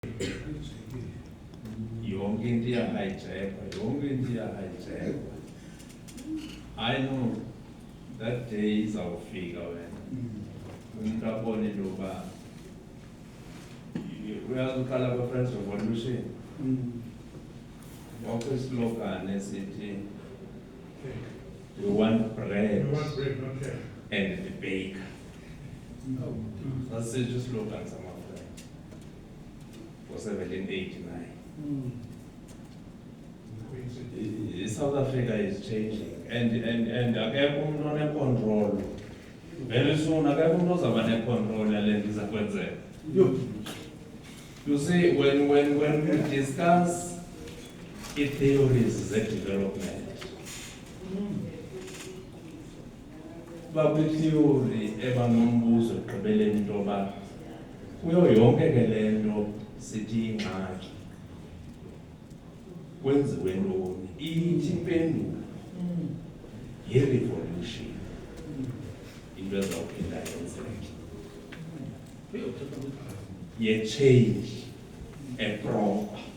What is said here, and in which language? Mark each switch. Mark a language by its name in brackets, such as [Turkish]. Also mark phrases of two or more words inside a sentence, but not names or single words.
[Xhosa] yonke into iyahijackwa, yonke into iyahijackwa. I know that day izawufika wena umuntu abone into yoba uyazi uqala kwe-French Revolution wakho islogan esithi [English] we want bread Okay. and the baker. That's just slogan some of them for 1789. South Africa is changing and [Xhosa] akekho umuntu [English] one-control. Very soon [Xhosa] akekho umuntu ozaba ne-control yale nto iza kwenzeka. [English] You see, when we discuss theories [Xhosa] ze-development, bakwi-theory ebanombuzo ekugqibeleni into yoba kuyo yonke ke le nto sithi ingxaki kwenziwe ntoni, ithi impendulo yi-revolution into ezawuphinda yenzeke, ye-change eproper.